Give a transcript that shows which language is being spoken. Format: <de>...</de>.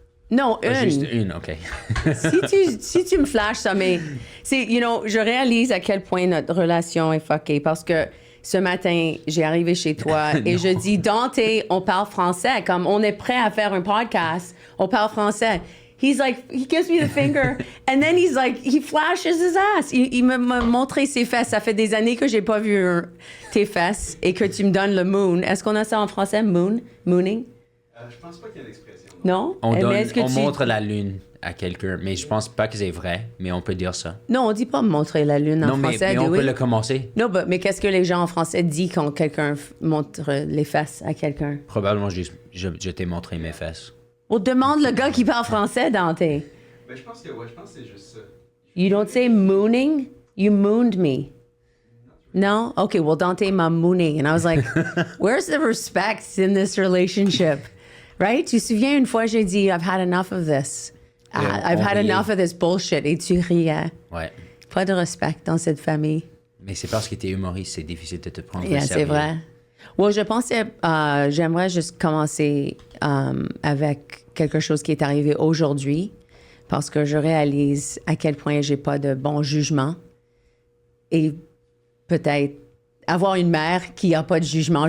<fr>Non, une. Juste une, OK. si tu me flashes ça, mais je réalise à quel point notre relation est fuckée parce que ce matin, j'ai arrivé chez toi et je dis, Dante, on parle français, comme on est prêt à faire un podcast, on parle français.</fr> <en>He's like, he gives me the finger, and then he's like, he flashes his ass.</en> <fr>Il m'a montré ses fesses. Ça fait des années que j'ai pas vu tes fesses et que tu me donnes le moon. Est-ce qu'on a ça en français, moon? Mooning? Je pense pas qu'il y a l'expression. Non? On montre la lune. à quelqu'un. Mais je pense pas que c'est vrai, mais on peut dire ça. Non, on dit pas montrer la lune en Non, français. mais on oui. peut le commencer. Non, mais qu'est-ce que les gens en français disent quand quelqu'un montre les fesses à quelqu'un? Probablement, je t'ai montré mes fesses. On demande le gars qui parle français, Dante. Ben, je pense que c'est juste ça.</fr> <en>You don't say mooning? You mooned me. No? Okay, well, Dante m'a mooning. And I was like, where's the respect in this relationship? Right?</en> <fr>Tu te souviens, une fois, j'ai dit,</fr> <en>I've had enough of this. I've had enough of this bullshit.</en> <fr>Et tu riais. Ouais. Pas de respect dans cette famille. Mais c'est parce que t'es humoriste, c'est difficile de te prendre au</fr> <en>Yeah,</en> <fr>sérieux. c'est vrai. Well, je pensais, j'aimerais juste commencer avec quelque chose qui est arrivé aujourd'hui parce que je réalise à quel point j'ai pas de bon jugement et peut-être avoir une mère qui a pas de jugement.</fr>